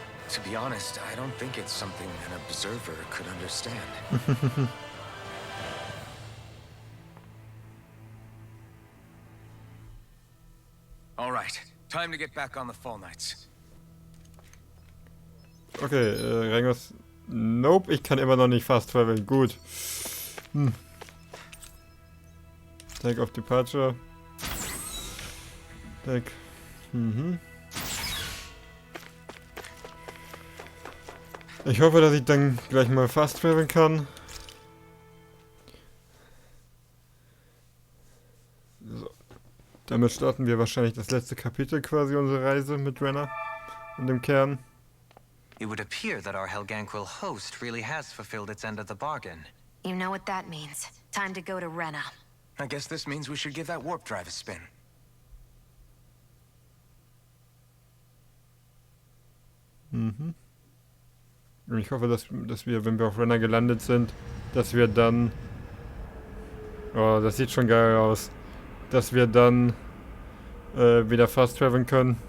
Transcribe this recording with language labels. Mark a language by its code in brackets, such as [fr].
[en] To be honest, I don't think it's something an observer could understand. All right, time to get back on the Fall Knights. Okay, Rengos. [de] Nope, ich kann immer noch nicht fast traveln. Gut. [en] Take off Departure. Take. [de] Ich hoffe, dass ich dann gleich mal fast traveln kann. So. Damit starten wir wahrscheinlich das letzte Kapitel quasi unserer Reise mit Rena und dem Kern. [en] It would appear that our Helganquil host really has fulfilled its end of the bargain. You know what that means. Time to go to Rena. I guess this means we should give that warp drive a spin. [de] Und ich hoffe, dass wir, wenn wir auf Rena gelandet sind, dass wir dann... Oh, das sieht schon geil aus. Dass wir dann wieder fast traveln können.